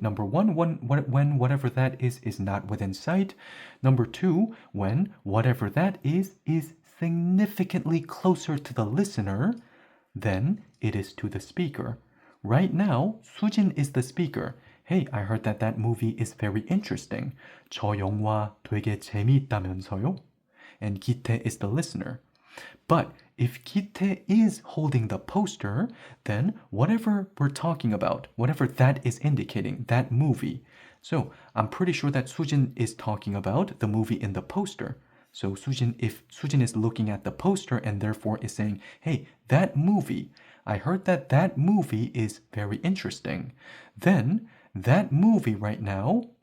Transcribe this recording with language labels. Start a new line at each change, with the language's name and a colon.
English: Number 1, when whatever that is not within sight. Number 2, when whatever that is significantly closer to the listener than it is to the speaker. Right now, Sujin is the speaker. Hey, I heard that that movie is very interesting.
Korean: 저 영화 되게 재미있다면서요?
English: And 기태 is the listener. But if 기태 is holding the poster, then whatever we're talking about, whatever that is indicating, that movie. So I'm pretty sure that Sujin is talking about the movie in the poster. So if Sujin is looking at the poster and therefore is saying, hey, that movie, I heard that that movie is very interesting. Then that movie right now,